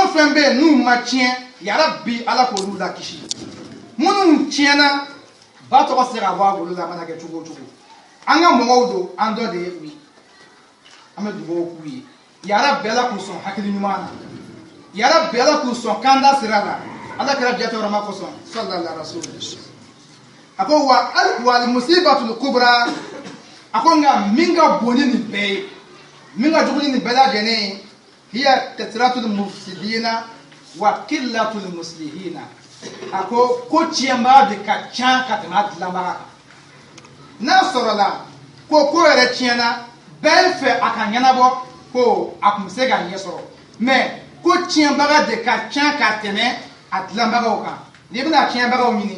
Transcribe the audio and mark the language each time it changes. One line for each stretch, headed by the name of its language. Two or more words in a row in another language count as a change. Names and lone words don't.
Bambara: o fɛn bɛ yen n'u ma tiɲɛ yarabi ala k'olu la kisi minnu tiɲɛna ba tɔgɔ tɛ se ka bɔ a bolo la a mana kɛ cogo o cogo an ka mɔgɔw don an dɔ de ye u ye an bɛ dugawu k'u ye yarabi ala k'u sɔn hakili ɲuman na yarabi ala k'u sɔn kanda sira la ala kɛra jatɛwɛrɛma kosɔn
Arabic: صلى الله عليه وسلم
Bambara: a ko
Arabic: والمصيبة الكبرى
Bambara: a ko nka min ka bon ni nin bɛɛ ye min ka jugu ni nin bɛɛ lajɛlen ye hiya
Arabic: كثرة المفسدين وقلة المصلحين
Bambara: a ko tiɲɛbaga de ka ca ka tɛmɛ a dilanbaga kan n'a sɔrɔla ko yɛrɛ tiɲɛna bɛɛ fɛ a ka ɲɛnabɔ ko a tun bɛ se ka ɲɛ sɔrɔ mais ko tiɲɛbaga de ka ca ka tɛmɛ a dilanbagaw kan n'i bɛna tiɲɛbagaw ɲini